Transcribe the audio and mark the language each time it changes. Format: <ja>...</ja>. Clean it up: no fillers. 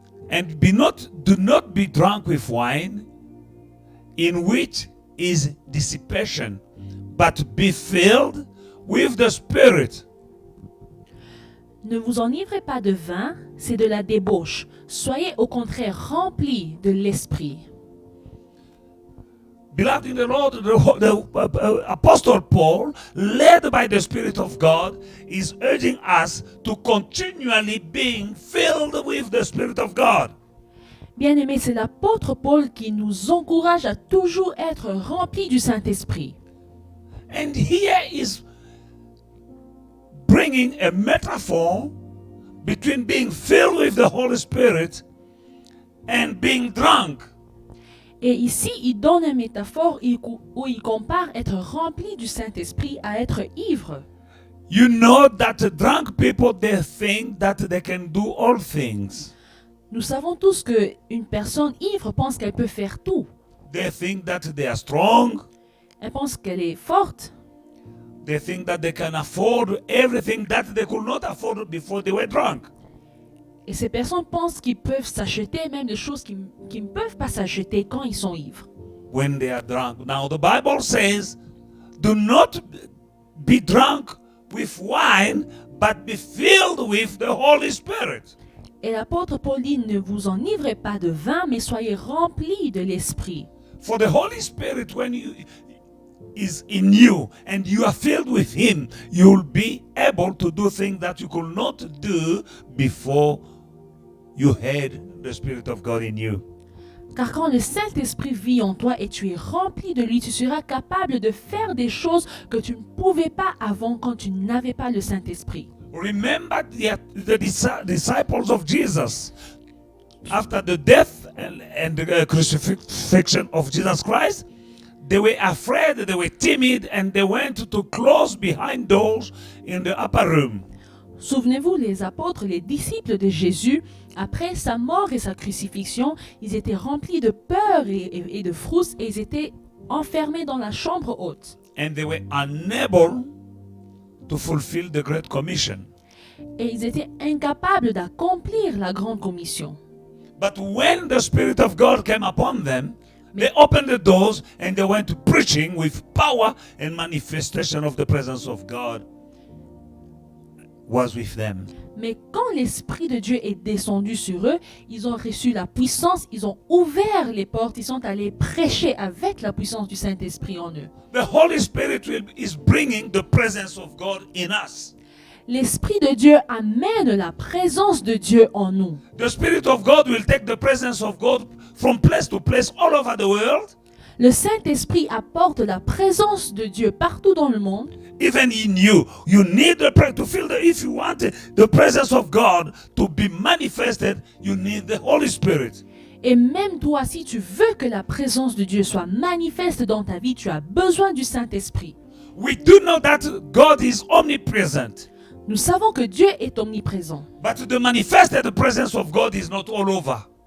<en>And do not be drunk with wine, in which is dissipation, but be filled with the Spirit.</en> <fr>Ne vous enivrez pas de vin, c'est de la débauche. Soyez au contraire remplis de l'esprit.</fr> <en>Beloved in the Lord, the Apostle Paul, led by the Spirit of God, is urging us to continually being filled with the Spirit of God.</en> <fr>Bien-aimés, c'est l'apôtre Paul qui nous encourage à toujours être remplis du Saint-Esprit.</fr> <en>And here is bringing a metaphor between being filled with the Holy Spirit and being drunk.</en> <fr>Et ici, il donne une métaphore où il compare être rempli du Saint-Esprit à être ivre.</fr> <en>You know that drunk people, they think that they can do all things.</en> <fr>Nous savons tous qu'une personne ivre pense qu'elle peut faire tout.</fr> <en>They think that they are strong.</en> <fr>Elle pense qu'elle est forte.</fr> <en>They think that they can afford everything that they could not afford before they were drunk.</en> <fr>Et ces personnes pensent qu'ils peuvent s'acheter même des choses qu'ils ne peuvent pas s'acheter quand ils sont ivres.</fr> <en>When they are drunk. Now the Bible says, do not be drunk with wine, but be filled with the Holy Spirit.</en> <fr>Et l'apôtre Paul dit, ne vous enivrez pas de vin, mais soyez remplis de l'Esprit.</fr> <en>For the Holy Spirit, when is in you and you are filled with Him, you will be able to do things that you could not do before you had the Spirit of God in you.</en> <fr>Car quand le Saint-Esprit vit en toi et tu es rempli de lui, tu seras capable de faire des choses que tu ne pouvais pas avant quand tu n'avais pas le Saint-Esprit.</fr> <en>Remember the disciples of Jesus after the death and the crucifixion of Jesus Christ. They were afraid, they were timid, and they went to close behind doors in the upper room.</en> <fr>Souvenez-vous, les apôtres, les disciples de Jésus, après sa mort et sa crucifixion, ils étaient remplis de peur et de frousse et ils étaient enfermés dans la chambre haute.</fr> <en>And they were unable to fulfill the Great Commission.</en> <fr>Et ils étaient incapables d'accomplir la grande commission.</fr> <en>But when the Spirit of God came upon them, they opened the doors and they went to preaching with power and manifestation of the presence of God was with them.</en> <fr>Mais quand l'Esprit de Dieu est descendu sur eux, ils ont reçu la puissance, ils ont ouvert les portes, ils sont allés prêcher avec la puissance du Saint-Esprit en eux.</fr> <en>The Holy Spirit is bringing the presence of God in us.</en> <fr>L'Esprit de Dieu amène la présence de Dieu en nous.</fr> <en>The Spirit of God will take the presence of God from place to place all over the world.</en> <fr>Le Saint-Esprit apporte la présence de Dieu partout dans le monde.</fr> <en>Even in you, you need to feel that if you want the presence of God to be manifested, you need the Holy Spirit.</en> <fr>Et même toi, si tu veux que la présence de Dieu soit manifeste dans ta vie, tu as besoin du Saint-Esprit.</fr> <en>We do know that God is omnipresent.</en> <fr>Nous savons que Dieu est omniprésent.</fr> <en>But the manifested presence of God is not all over.</en>